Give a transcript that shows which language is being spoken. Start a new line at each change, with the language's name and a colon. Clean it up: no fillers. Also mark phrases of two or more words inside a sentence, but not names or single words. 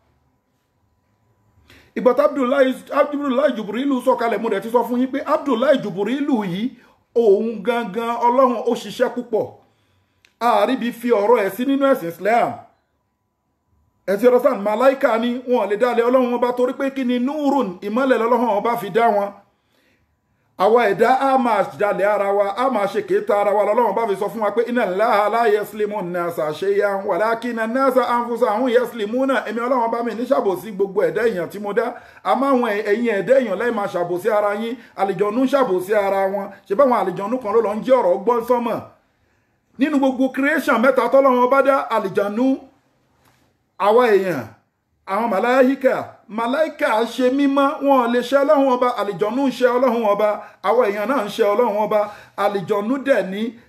Yoruba: ìgbà tí Abdullahi Jubril sọ̀kalẹ̀ mo dẹ̀ ti sọ fún yín pé Abdullahi Jubril yìí òun gangan Ọlọ́run ó ṣiṣẹ́ púpọ̀ àríbi fi ọ̀rọ̀ ẹ̀ sí nínú ẹ̀sìn Islam ẹ̀sìn ọ̀rọ̀sán màláìkà ni wọn lè dálẹ̀ Ọlọ́run ọba torí pé kí ni núrùn ìmọ́lẹ̀ lọ́lọ́run ọba fi dá wọn àwa ẹ̀dá a máa dálẹ̀ ara wa a máa ṣe kéta ara wa lọ́lọ́run ọba fi sọ fún wa pé
Arabic: إن الله لا يظلم الناس شيئا ولكن الناس أنفسهم يظلمون
Yoruba: èmi Ọlọ́run ọba mi ní ṣàbòsí gbogbo ẹ̀dá èèyàn tí mo dá àmọ́ àwọn ẹ̀yin ẹ̀dá èèyàn lẹ́yìn máa ṣàbòsí ara yín àlìjọ̀nú ṣàbòsí ara wọn ṣe báwọn àlìjọ̀nú kan ló lọ ń jẹ́ ọ̀rọ̀ gbọ́n sọ́mọ̀ nínú gbogbo creation mẹ́ta tọ́lọ́run ọba dá àlìjọ̀nú àwa èèyàn àwọn màláíkà ṣe mímọ́ wọn lè ṣe Ọlọ́run ọba àlìjọ̀nú ṣe Ọlọ́run ọba àwọn èèyàn náà ń ṣe Ọlọ́run ọba àlìjọ̀nú dẹ̀ ní